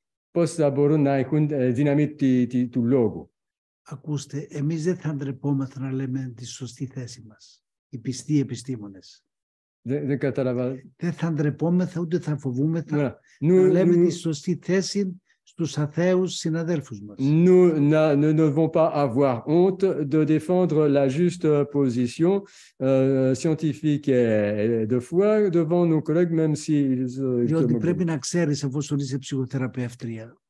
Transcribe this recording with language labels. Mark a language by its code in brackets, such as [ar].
[el] Πώς θα μπορούν να έχουν δύναμη του λόγου. Ακούστε, εμείς δεν θα ντρεπόμεθα να λέμε τη σωστή θέση μας. Οι πιστοί επιστήμονες. Δεν θα ντρεπόμεθα ούτε θα φοβούμεθα να λέμε τη σωστή θέση στους αθέους συναδέλφους μας. [fr] Nous ne devons pas avoir honte de défendre la juste position scientifique et de foi devant nos collègues, même s'ils... [el] Διότι πρέπει να ξέρεις, εφόσον είσαι ψυχοθεραπεύτρια,